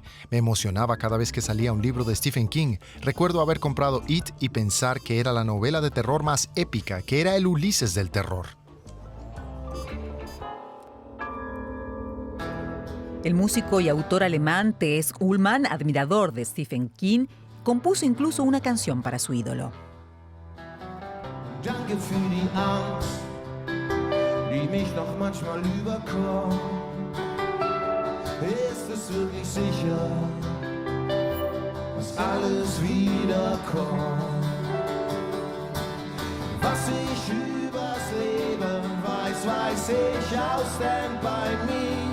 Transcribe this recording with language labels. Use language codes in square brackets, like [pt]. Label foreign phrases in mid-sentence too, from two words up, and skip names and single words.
[es] Me emocionaba cada vez que salía un libro de Stephen King. Recuerdo haber comprado It y pensar que era la novela de terror más épica, que era el Ulises del terror. El músico y autor alemán T.S. Ullmann, admirador de Stephen King, compuso incluso una canción para su ídolo. [de] Danke für die Angst, die mich noch manchmal überkommt. Ist es wirklich sicher, dass alles wiederkommt? Was ich übers Leben weiß, weiß ich aus dem bei mir.